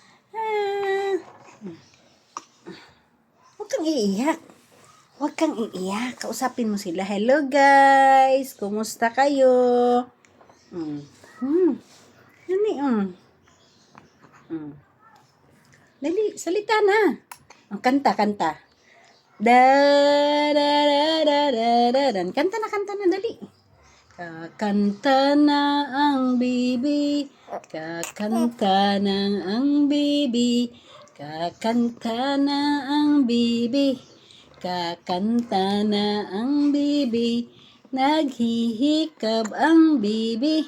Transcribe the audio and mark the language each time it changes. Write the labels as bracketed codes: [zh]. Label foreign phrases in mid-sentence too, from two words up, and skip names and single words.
[tl] Huwag kang iiyak. Huwag kang iiyak. Kausapin mo sila. [en] Hello guys! [tl] Kumusta kayo? Dali, Dali, salita na. Kanta. Da da da da da da da. Kanta na, dali. Kakanta na ang bibi. Kakanta na ang bibi. Kakanta na ang bibi. Kakanta na ang bibi. Naghihikab ang bibi.